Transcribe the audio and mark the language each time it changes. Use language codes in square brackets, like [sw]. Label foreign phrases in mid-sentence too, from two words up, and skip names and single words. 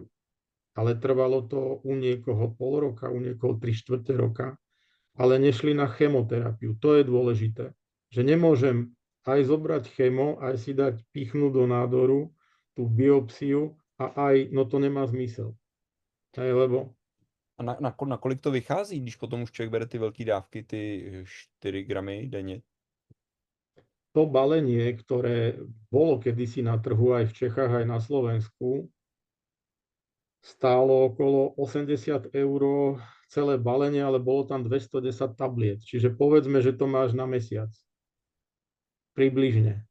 [sk] Ale trvalo to u niekoho pol roka, u niekoho 3/4 roka, ale nešli na chemoterapiu. To je dôležité, že nemôžem aj zobrať chemo, aj si dať pichnúť do nádoru tú biopsiu a aj, no to nemá zmysel. Hej, lebo [cs] A na kolik to vychází, když potom už člověk bere ty velké dávky, ty 4 gramy denně? [sk] to balenie, ktoré bolo kedysi na trhu aj v Čechách, aj na Slovensku, stálo okolo 80 eur celé balenie, ale bolo tam 210 tabliet. Čiže povedzme, že to máš na mesiac. Približne.